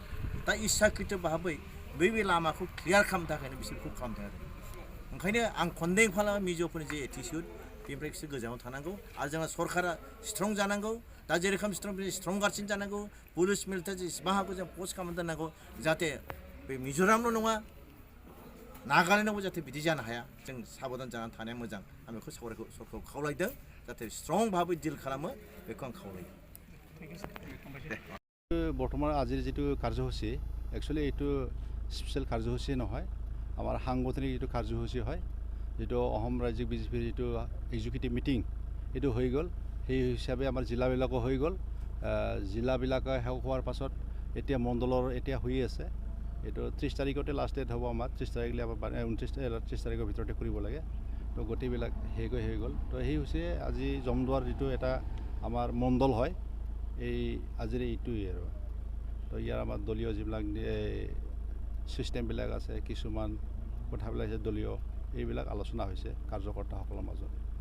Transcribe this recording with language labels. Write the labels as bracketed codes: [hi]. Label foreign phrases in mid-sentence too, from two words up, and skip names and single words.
[brx] दा इस्साकृत भाबै बे लामाखौ क्लियार खालामनो थाखायनो बिसोर बेखौ खालामदों आरो ओंखायनो आं कन्डेम खालामो मिज'फोरनि जे एटिटिउड बेनिफ्राय बिसोर गोजानाव थानांगौ आरो जोंना सरकारा स्ट्रं जानांगौ दा जेरोखोम स्ट्रंगारसिन जानांगौ [en] police military [brx] जेसेबां हागौ जों पस्ट खालामना दोननांगौ जाहाथे बे मिज'रामल' नङा नागालेण्डआवबो जाहाथे बिदि जानो हाया जों साबधान जानानै थानाया मोजां आं बेखौ सरकारखौ खावलायदों जाहाथे स्ट्रं भाबै डिल खालामो बेखौ आं खावलायो [as] বৰ্তমান আজিৰ যিটো কাৰ্যসূচী একচুৱেলি এইটো স্পেচিয়েল কাৰ্যসূচী নহয় আমাৰ সাংগঠনিক যিটো কাৰ্যসূচী হয় যিটো অসম ৰাজ্যিক BJPৰ যিটো [en] executive meeting [as] এইটো হৈ গ'ল সেই হিচাপে আমাৰ জিলাবিলাকো হৈ গ'ল জিলাবিলাকে শেষ হোৱাৰ পাছত এতিয়া মণ্ডলৰ এতিয়া হৈ আছে এইটো 30 তাৰিখতে [en] last date [as] হ'ব আমাৰ 30 তাৰিখলৈ আমাৰ 29 তাৰিখৰ ভিতৰতে কৰিব লাগে তো গোটেইবিলাক হৈ গ'ল তো সেই হৈছে আজি জমদুৱাৰ যিটো এটা আমাৰ মণ্ডল হয় এই আজিৰ এইটোৱেই আৰু তো ইয়াৰ আমাৰ দলীয় যিবিলাক ছিষ্টেমবিলাক আছে কিছুমান কথাবিলাক আছে দলীয় এইবিলাক আলোচনা হৈছে কাৰ্যকৰ্তাসকলৰ মাজত